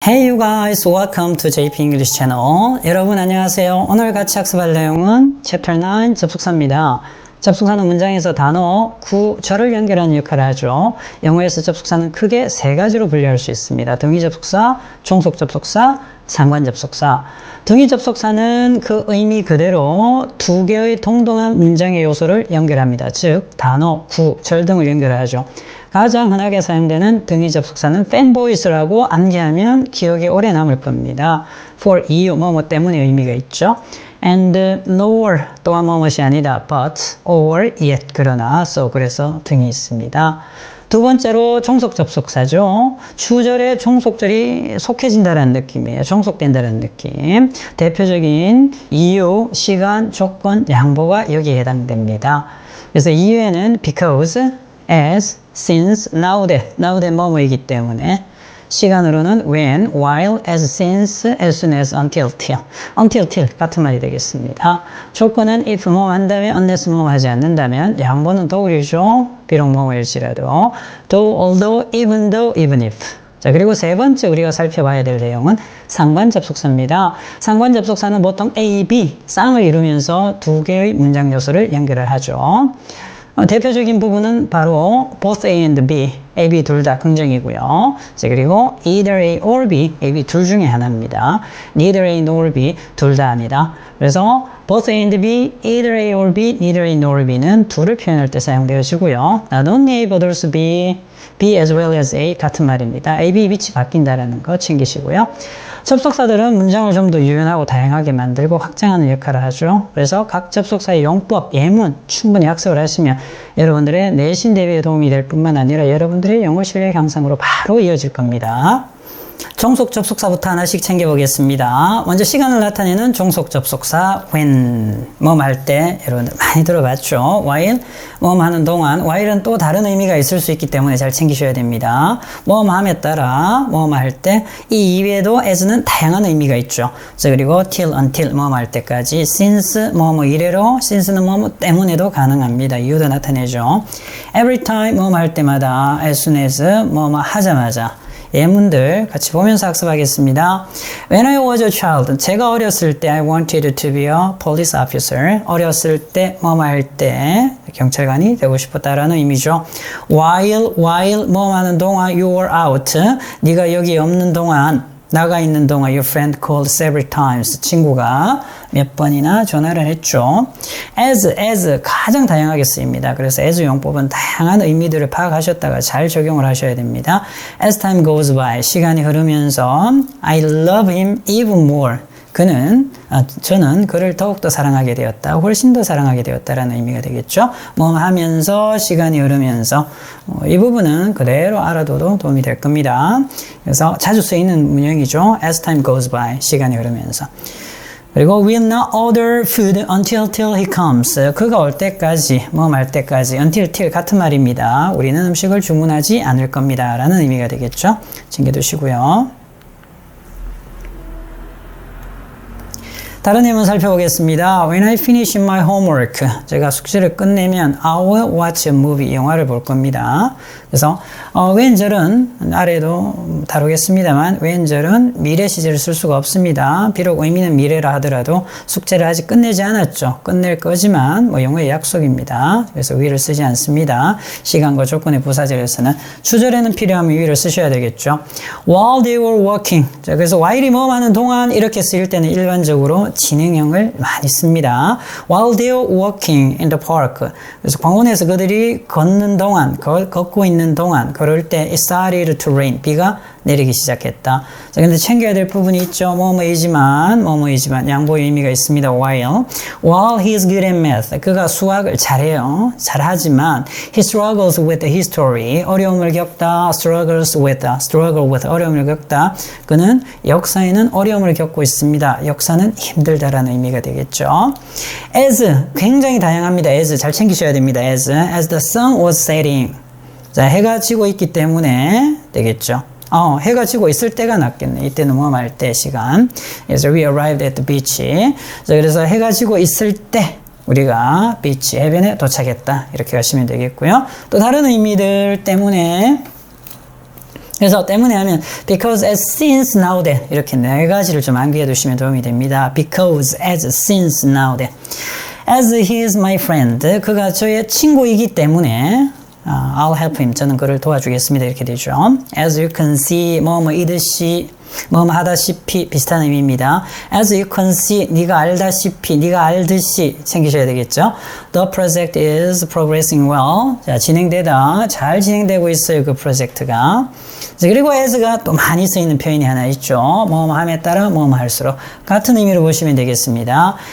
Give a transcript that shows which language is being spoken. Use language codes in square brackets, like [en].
[en] Hey you guys, welcome to JP English Channel. [ko] 여러분 안녕하세요. 오늘 같이 학습할 내용은 Chapter 9 접속사입니다. 접속사는 문장에서 단어, 구절을 연결하는 역할을 하죠. 영어에서 접속사는 크게 세 가지로 분류할 수 있습니다. 등위 접속사, 종속 접속사, 상관 접속사. 등위 접속사는 그 의미 그대로 두 개의 동등한 문장의 요소를 연결합니다. 즉 단어, 구, 절 등을 연결하죠. 가장 흔하게 사용되는 등위 접속사는 fanboys라고 암기하면 기억에 오래 남을 겁니다. for 이유, 뭐뭐 때문에 의미가 있죠. and nor 또한 뭐뭐이 아니다. but, or, yet 그러나, so 그래서 등이 있습니다. 두 번째로 종속 접속사죠. 주절에 종속절이 속해진다는 느낌이에요. 종속된다는 느낌. 대표적인 이유, 시간, 조건, 양보가 여기에 해당됩니다. 그래서 이유에는 because, as, since, now that 뭐뭐이기 때문에 시간으로는 when, while, as, since, as soon as, until, till 같은 말이 되겠습니다. 조건은 if 뭐뭐 한다면, unless 뭐뭐 하지 않는다면, 양보는 thought이죠. 비록 뭐뭐일지라도, though, although, even though, even if. 자, 그리고 세 번째 우리가 살펴봐야 될 내용은 상관 접속사입니다. 상관 접속사는 보통 A, B, 쌍을 이루면서 두 개의 문장 요소를 연결을 하죠. 대표적인 부분은 바로 both A and B, A, B 둘 다 긍정이고요. 자, 그리고 either A or B, A, B 둘 중에 하나입니다. [en] neither A nor B [ko] 둘 다입니다. 그래서 [en] both A and B, either A or B, neither A nor B [ko] 는 둘을 표현할 때 사용되어지고요. [en] Not only A but also B, B as well as A [ko] 같은 말입니다. A, B 위치 바뀐다라는 거 챙기시고요. 접속사들은 문장을 좀 더 유연하고 다양하게 만들고 확장하는 역할을 하죠. 그래서 각 접속사의 용법, 예문 충분히 학습을 하시면 여러분들의 내신 대비에 도움이 될 뿐만 아니라 여러분들의 영어 실력 향상으로 바로 이어질 겁니다. 종속 접속사부터 하나씩 챙겨보겠습니다. 먼저 시간을 나타내는 종속 접속사 when, 뭐뭐 할 때 여러분들 많이 들어봤죠. while, 뭐뭐 하는 동안. while은 또 다른 의미가 있을 수 있기 때문에 잘 챙기셔야 됩니다. 뭐뭐 함에 따라 뭐뭐 할 때 이 이외에도 as는 다양한 의미가 있죠. 자, 그리고 till, until, 뭐뭐 할 때까지 since, 뭐뭐 이래로 since는 뭐뭐 때문에도 가능합니다. 이유도 나타내죠. every time, 뭐뭐 할 때마다 as soon as, 뭐뭐 하자마자 예문들 같이 보면서 학습하겠습니다. [en] When I was a child, [ko] 제가 어렸을 때 [en] I wanted to be a police officer. [ko] 어렸을 때, 뭐뭐 할 때 경찰관이 되고 싶었다라는 의미죠. [en] While, [ko] 뭐뭐 하는 동안 [en] you were out. [ko] 네가 여기 없는 동안, 나가 있는 동안 [en] your friend called several times. [ko] 친구가 몇 번이나 전화를 했죠. as 가장 다양하게 쓰입니다. 그래서 as 용법은 다양한 의미들을 파악하셨다가 잘 적용을 하셔야 됩니다. [en] As time goes by, [ko] 시간이 흐르면서 [en] I love him even more. [ko] 저는 그를 더욱더 사랑하게 되었다. 훨씬 더 사랑하게 되었다라는 의미가 되겠죠. 뭐 하면서, 시간이 흐르면서. 이 부분은 그대로 알아둬도 도움이 될 겁니다. 그래서 자주 쓰이는 문형이죠. [en] As time goes by, [ko] 시간이 흐르면서. 그리고 [en] we'll not order food until till he comes. [ko] 그가 올 때까지, 뭐 말 때까지, until till 같은 말입니다. 우리는 음식을 주문하지 않을 겁니다. 라는 의미가 되겠죠. 챙겨두시고요. 다른 예문 살펴보겠습니다. [en] When I finish my homework, [ko] 제가 숙제를 끝내면 [en] I will watch a movie, [ko] 영화를 볼 겁니다. 그래서 when절은 아래도 다루겠습니다만 when절은 미래 시제를 쓸 수가 없습니다. 비록 의미는 미래라 하더라도 숙제를 아직 끝내지 않았죠. 끝낼 거지만 영어의 약속입니다. 그래서 will을 쓰지 않습니다. 시간과 조건의 부사절에서는. 주절에는 필요하면 will을 쓰셔야 되겠죠. [en] While they were walking, [ko] 자, 그래서 while이 뭐 하는 동안 이렇게 쓰일 때는 일반적으로 진행형을 많이 씁니다. [en] While they were walking in the park. [ko] 그래서 광원에서 그들이 걷는 동안, 걷고 있는 동안, 걸을 때 it started to rain. 비가 내리기 시작했다. 자, 근데 챙겨야 될 부분이 있죠. 뭐뭐이지만 양보의 의미가 있습니다. [en] While he is good at math. [ko] 그가 수학을 잘해요. 잘하지만 [en] he struggles with the history. [ko] 어려움을 겪다. struggle with 어려움을 겪다. 그는 역사에는 어려움을 겪고 있습니다. 역사는 힘들다라는 의미가 되겠죠. as 굉장히 다양합니다. as 잘 챙기셔야 됩니다. [en] as the sun was setting. [ko] 자, 해가 지고 있기 때문에 되겠죠. 해가 지고 있을 때가 낫겠네. 이때는 뭐 말 때 시간. 그래서 [en] we arrived at the beach. [ko] 자, 그래서 해가 지고 있을 때 우리가 비치, 해변에 도착했다. 이렇게 가시면 되겠고요. 또 다른 의미들 때문에 그래서 때문에 하면 because as since now that 이렇게 네 가지를 좀 암기해 두시면 도움이 됩니다. [en] because as since now that as he is my friend [ko] 그가 저의 친구이기 때문에 [en] I'll help him [ko] 저는 그를 도와주겠습니다 이렇게 되죠. [en] as you can see [ko] 뭐뭐이듯이 뭐뭐 하다시피 비슷한 의미입니다. [en] As you can see, [ko] 네가 알다시피, 네가 알듯이 챙기셔야 되겠죠. [en] The project is progressing well. [ko] 자, 진행되다. 잘 진행되고 있어요. 그 프로젝트가. 자, 그리고 as가 또 많이 쓰이는 표현이 하나 있죠. 뭐뭐 함에 따라 뭐뭐 할수록 같은 의미로 보시면 되겠습니다.